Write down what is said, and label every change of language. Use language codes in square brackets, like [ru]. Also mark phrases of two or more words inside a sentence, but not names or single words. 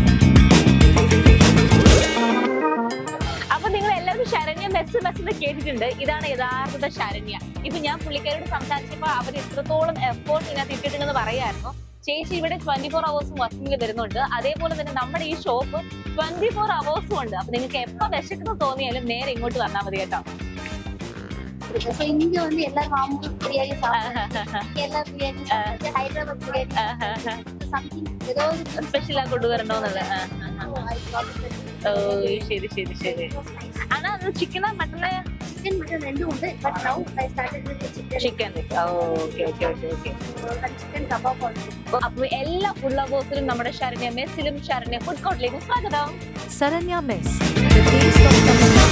[ml] അപ്പൊ നിങ്ങൾ എല്ലാവരും ശരണ്യ മെസ്സ് കേട്ടിട്ടുണ്ട്. ഇതാണ് യഥാർത്ഥ ശരണ്യ. ഇപ്പൊ ഞാൻ പുള്ളിക്കാരോട് സംസാരിച്ചപ്പോ അവർ എത്രത്തോളം എഫേർട്ട് ഇതിനകത്ത് ഇട്ടിട്ടുണ്ടെന്ന് പറയായിരുന്നു. ചേച്ചി ഇവിടെ 24 hours വർക്കിംഗ് വരുന്നുണ്ട്. അതേപോലെ തന്നെ നമ്മുടെ ഈ ഷോപ്പ് 24 hours ഉണ്ട്. അപ്പൊ നിങ്ങൾക്ക് എപ്പോ വിശക്കുന്നു തോന്നിയാലും നേരെ ഇങ്ങോട്ട് വന്നാൽ മതി കേട്ടോ. [ta] இங்க வந்து எல்லா மாமூல் பிரியாணி சாப்பிடுறாங்க. எல்லா பிரியாணி சாப்பிடுறாங்க. ஹைதராபாத் பிரியாணி സംതിങ് ഏതോ [ml] സ്പെഷ്യലാ കൊണ്ടുവരണോന്നല്ലേ? ഓ ശരി ശരി ശരി. ആണോ അത് ചിക്കനാ മട്ടനാ? ചിക്കൻ മട്ടൺ രണ്ടും ഉണ്ട്. [en] but now I started with chicken. [ml] ഓക്കെ ഓക്കെ ഓക്കെ ഓക്കെ. ചിക്കൻ കബാബ് ഉണ്ട്. അപ്പൊ എല്ലാ ഫുഡ് ലവേഴ്സിനും നമ്മുടെ ശരണ്യ മെസ്സിലും ശരണ്യ ഫുഡ് കോർട്ടിലേക്കും സ്വാഗതം. [en] Saranya Mess, the taste of Tamil